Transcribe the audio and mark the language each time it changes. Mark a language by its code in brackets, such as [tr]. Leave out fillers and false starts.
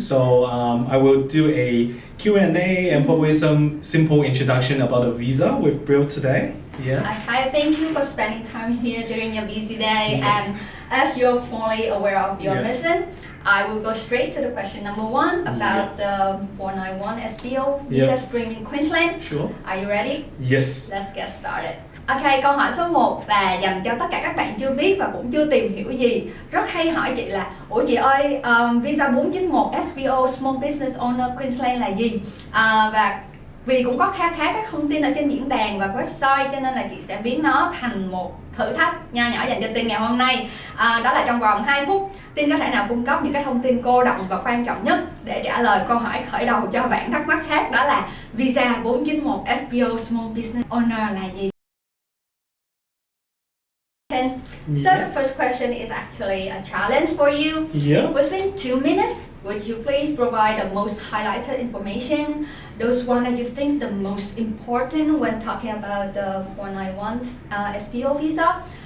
[en] So I will do a Q&A and probably some simple introduction about the visa we've built today. Yeah. Okay, thank you for spending time here during your busy day. And as you're fully aware of your mission, I will go straight to the question number one about the 491 SBO visa stream in Queensland. Sure. Are you ready? Yes. Let's get started. [vi] Ok, câu hỏi số 1 là dành cho tất cả các bạn chưa biết và cũng chưa tìm hiểu gì. Rất hay hỏi chị là: ủa chị ơi, visa 491 SBO Small Business Owner Queensland là gì? Và vì cũng có khá các thông tin ở trên diễn đàn và website, cho nên là chị sẽ biến nó thành một thử thách nho nhỏ dành cho Tin ngày hôm nay. Đó là trong vòng 2 phút, Tin có thể nào cung cấp những cái thông tin cô đọng và quan trọng nhất để trả lời câu hỏi khởi đầu cho bạn thắc mắc khác, đó là visa 491 SBO Small Business Owner là gì? [en] So the first question is actually a challenge for you. Within 2 minutes, would you please provide the most highlighted information, those one that you think the most important when talking about the 491 SBO visa?